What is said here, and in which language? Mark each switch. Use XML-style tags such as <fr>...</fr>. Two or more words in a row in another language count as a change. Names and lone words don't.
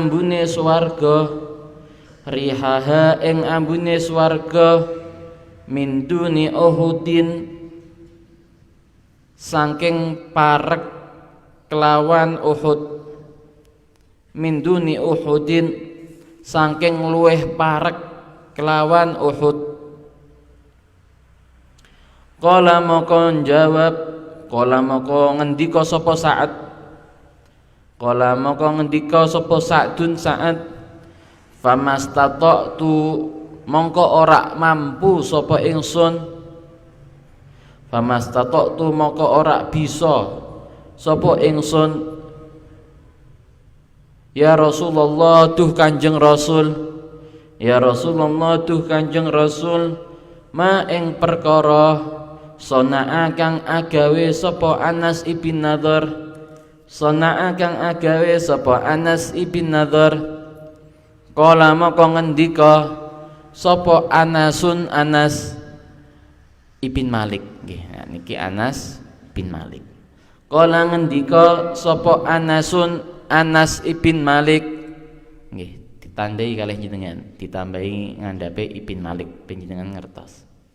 <jv>ambune swarga</jv> <ar>من دون أحد</ar> <jv>saking parek kelawan Uhud,</jv> <ar>من دون أحد</ar> <jv>saking luweh parek kelawan Uhud. Qala maka ngendika sapa Sa'dun Sa'ad, famastata'tu mongko ora mampu sapa ingsun, famastata'tu mongko ora bisa sapa ingsun,</jv> <ar>يا رسول الله</ar> <jv>duh Kanjeng Rasul,</jv> <ar>يا رسول الله</ar> <jv>duh Kanjeng Rasul, ma ing perkara sona'a kang agawe sapa Anas ibn Nadhar, kala maka ngendika sapa Anas ibn Malik nggih. Nah, niki Anas bin Malik. Kala ngendika sapa Anas ibn Malik nggih, ditandai kalih jenengan, ditambahi ngandhape ibn Malik ben jenengan ngertos.</jv>